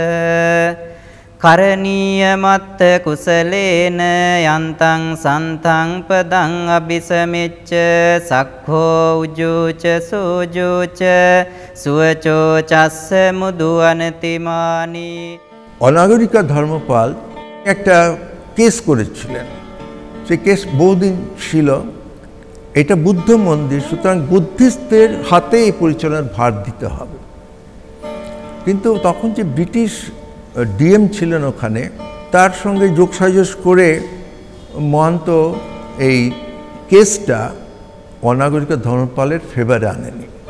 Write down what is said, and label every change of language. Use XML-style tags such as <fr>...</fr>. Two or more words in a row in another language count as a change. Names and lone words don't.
<pi>කරණීය මත්ත කුසලේන යන්තං සන්තං පදං අபிසමෙච්ච සක්ඛෝ උජුච සූජුච සුවචෝ චස්ස මුදු අනතිමානි।</pi> <bn>অনাগরিকা ধর্মপাল একটা কেস করেছিলেন, সে কেস বহুদিন ছিল। এটা বুদ্ধ মন্দির, সুতরাং বুদ্ধিস্টদের হাতে এই পরিচালনার ভার দিতে হবে। কিন্তু তখন যে ব্রিটিশ ডিএম ছিলেন ওখানে, তার সঙ্গে যোগসাজশ করে মহন্ত এই কেসটা অনাগরিকা ধর্মপালের ফেভারে আনেনি।</bn>